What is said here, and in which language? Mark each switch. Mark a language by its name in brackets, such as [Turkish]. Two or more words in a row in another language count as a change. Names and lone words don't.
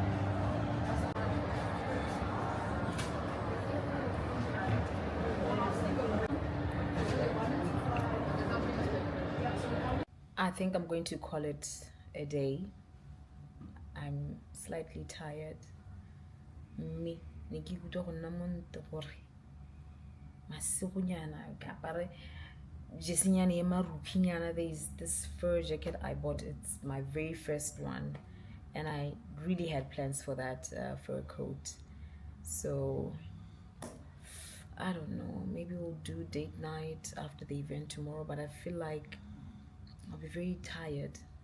[English] I think I'm going to call it a day. I'm slightly tired. Me, [Tswana] ne ke ikutlwa go nna monte gore masigonyana ke apare jesinyana e marukhinyana. [English] There's this fur jacket I bought. It's my very first one, and I really had plans for that fur coat. So I don't know, maybe we'll do date night after the event tomorrow, but I feel like I'll be very tired.